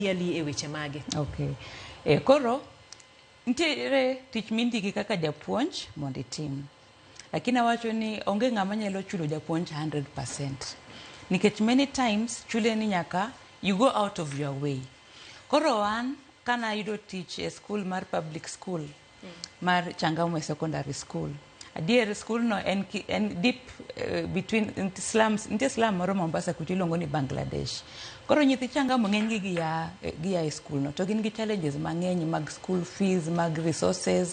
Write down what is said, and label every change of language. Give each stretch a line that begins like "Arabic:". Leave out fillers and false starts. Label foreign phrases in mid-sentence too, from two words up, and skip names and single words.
Luo (Kenya and Tanzania): yali e weche mage.
English: Okay.
Luo (Kenya and Tanzania): Koro nitiere tich mindiki kaka japuonj mondo itim. Lakini awacho ni onge ng'ama nyalo chulo japuonj 100%.
English: Nikech many times
Luo (Kenya and Tanzania): chule ni nyaka
English: you go out of your way.
Luo (Kenya and Tanzania): Koro an kana yudo tich e school mar
English: public school
Luo (Kenya and Tanzania): mar Changamwe Secondary School. Adier school no en
English: deep between slums,
Luo (Kenya and Tanzania): inte slum moro Mombasa kucho iluongo ni Bangladesh. Koro nyithi Changamwe ng'eny gi ya e school no to gin gi challenges mang'eny mag
English: school fees,
Luo (Kenya and Tanzania): mag resources.